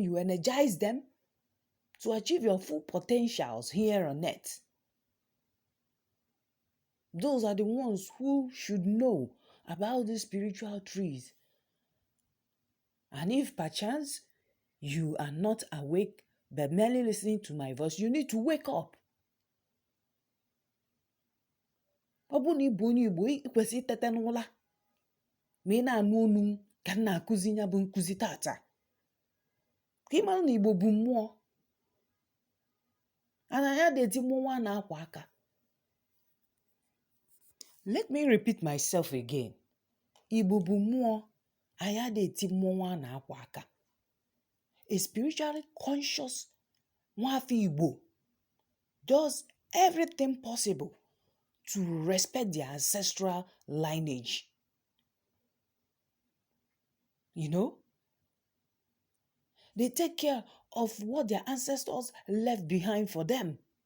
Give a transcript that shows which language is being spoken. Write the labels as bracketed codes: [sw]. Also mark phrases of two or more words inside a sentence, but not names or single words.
[en] You energize them to achieve your full potentials here on earth. Those are the ones who should know about these spiritual trees. And if perchance you are not awake but merely listening to my voice, you need to wake up. [ig] Ọ bụ na ịbụ onye Igbo, ikwesị itete n'ụla ma ị na-anụ onu m ka m na-akụzi ya bụ nkụzi tata. Ka ị mara na Igbo bụ mmụọ. Ana ya dị mmụọ a na-akwa aka. [en] Let me repeat myself again. [ig] Igbo bụ mmụọ, anyị adịghị mmụọ a na-akwa aka. [en] A spiritually conscious [ig] nwafọ Igbo [en] does everything possible to respect their ancestral lineage. You know? They take care of what their ancestors left behind for them.